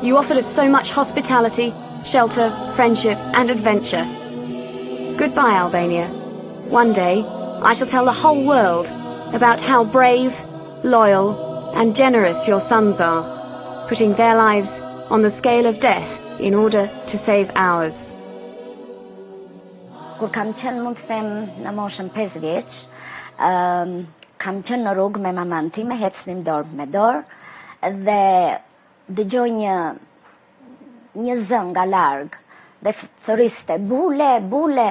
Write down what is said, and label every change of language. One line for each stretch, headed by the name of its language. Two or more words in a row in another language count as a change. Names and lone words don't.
English: You offered us so much hospitality, shelter, friendship, and adventure. Goodbye, Albania. One day, I shall tell the whole world about how brave, loyal, and generous your sons are, putting their lives on the scale of death in order to save ours.
Albanian: Kur kam qenë mund të them në moshën 5 vjeç, kam qenë në rrugë me maman time, ecnim dorë me dorë dhe dëgjoj një zë nga larg dhe thëriste bule, bule.